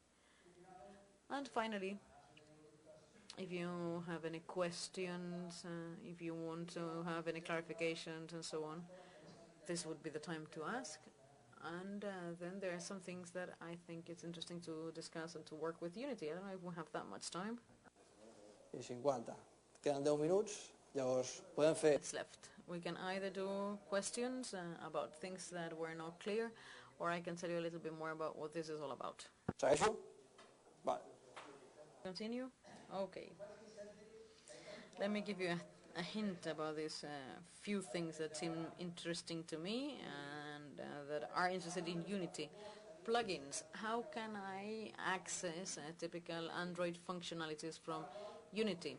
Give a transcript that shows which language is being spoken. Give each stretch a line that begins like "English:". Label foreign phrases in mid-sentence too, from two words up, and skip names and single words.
English: And finally, if you have any questions, if you want to have any clarifications and so on, this would be the time to ask. And then there are some things that I think it's interesting to discuss and to work with Unity. I don't know if we have that much time. I 50.
Catalan: Queden 10 minuts, llavors podem fer...
English: It's left. We can either do questions about things that were not clear, or I can tell you a little bit more about what this is all about.
Catalan: Segueixo? Vale.
English: Continue? Okay. Let me give you a hint about these few things that seem interesting to me and that are interested in Unity. Plugins. How can I access typical Android functionalities from Unity?